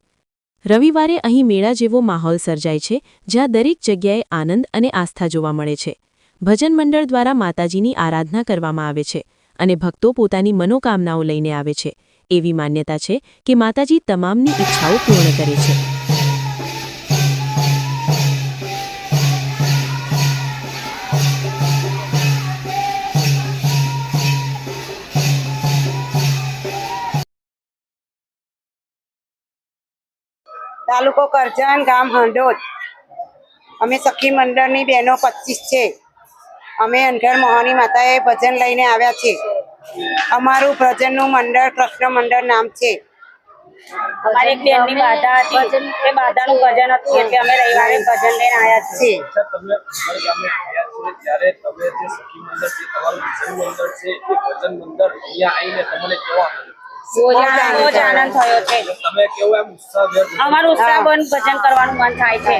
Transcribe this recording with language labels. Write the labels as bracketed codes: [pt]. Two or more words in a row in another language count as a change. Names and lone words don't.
[gu] રવિવારે અહીં મેળા જેવો માહોલ સર્જાય છે, જ્યાં દરેક જગ્યાએ આનંદ અને આસ્થા જોવા મળે છે। ભજન મંડળ દ્વારા માતાજીની આરાધના કરવામાં આવે છે અને ભક્તો પોતાની મનોકામનાઓ લઈને આવે છે। એવી માન્યતા છે કે માતાજી તમામની ઈચ્છાઓ પૂર્ણ કરે છે। તાલુકો કરજન ગામ હંડોદ। અમે સખી મંડળની બહેનો 25 છે। અમે અનગઢ મોહની માતાએ ભજન લઈને આવ્યા છે। અમારું ભજનનું મંડળ કૃષ્ણ મંડળ નામ છે। અમારી એક બેનની બાધા હતી, એ બાધાનું ભજન હતું એટલે અમે રવિવારે ભજન લઈને આયા છીએ। તમે અનગઢ ગામે આવ્યા છો ત્યારે તમે જે સખી મંડળ છે, તમારું ભજન મંડળ છે, એ ભજન મંડળ અહીંયા આવીને તમને કેવો આનંદ? બહુ જ આનંદ થયો છે। તમે કેવો એમ ઉત્સાહભેર અમારું ઉત્સાહબંધ ભજન કરવાનું મન થાય છે।